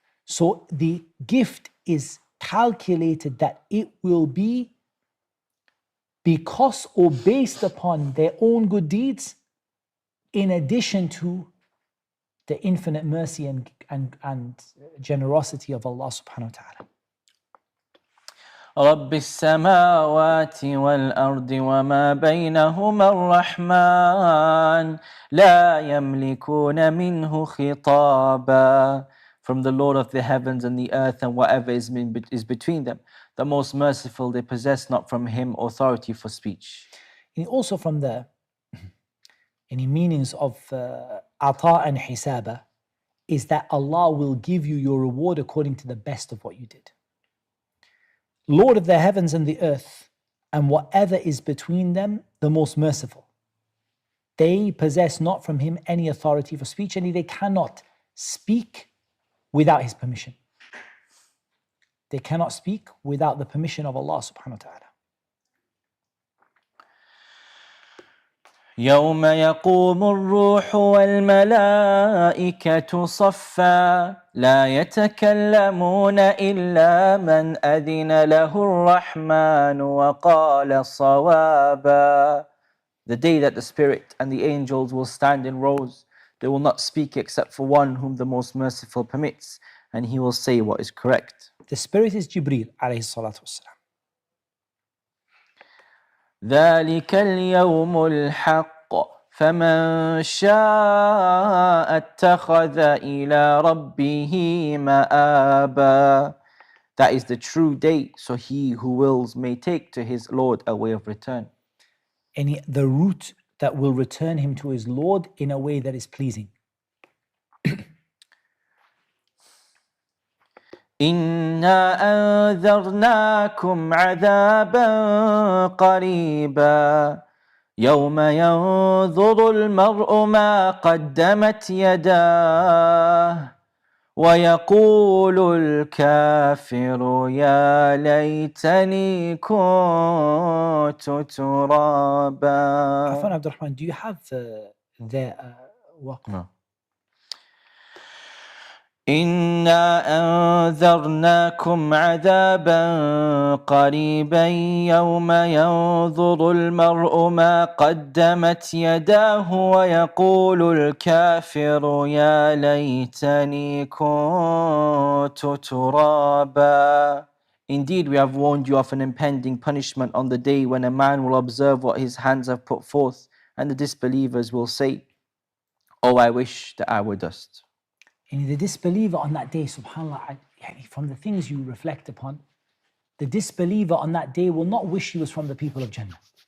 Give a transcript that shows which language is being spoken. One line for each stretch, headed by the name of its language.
English: So the gift is calculated that it will be because or based upon their own good deeds, in addition to the infinite mercy and generosity of Allah subhanahu wa ta'ala.
Arabic: رب السماوات والأرض وما بينهما الرحمن لا يملكون منه خطابا.
English: From the Lord of the heavens and the earth and whatever is between them, the most merciful, they possess not from him authority for speech. And also from the any meanings of ata and hisaba is that Allah will give you your reward according to the best of what you did. Lord of the heavens and the earth and whatever is between them, the most merciful. They possess not from him any authority for speech, and they cannot speak without his permission. They cannot speak without the permission of Allah subhanahu wa ta'ala.
Arabic: يوم يقوم الروح والملائكة صفا لا يتكلمون إلا من أذن له الرحمن وقال صوابا.
English: The day that the Spirit and the angels will stand in rows, they will not speak except for one whom the most merciful permits, and he will say what is correct. The Spirit is Jibreel alayhi salatu wassalam.
Arabic: ذلك اليوم الحق فمن شاء اتخذ إلى ربه مآبا.
English: That is the true day, so he who wills may take to his Lord a way of return. And the route that will return him to his Lord in a way that is pleasing.
Arabic: إنا أنذرناكم عذابا قريبا يوم ينظر المرء ما قدمت يداه ويقول الكافر يا ليتني كنت ترابا.
English: Afan Abdurrahman, do you have the waqf? No.
Arabic: إنا أنذرناكم عذابا قريبا يوم ينظر المرء ما قدمت يداه ويقول الكافر يا ليتني كنت ترابا.
English: Indeed, we have warned you of an impending punishment on the day when a man will observe what his hands have put forth, and the disbelievers will say, "Oh, I wish that I were dust." And the disbeliever on that day, subhanAllah, from the things you reflect upon, the disbeliever on that day will not wish he was from the people of Jannah.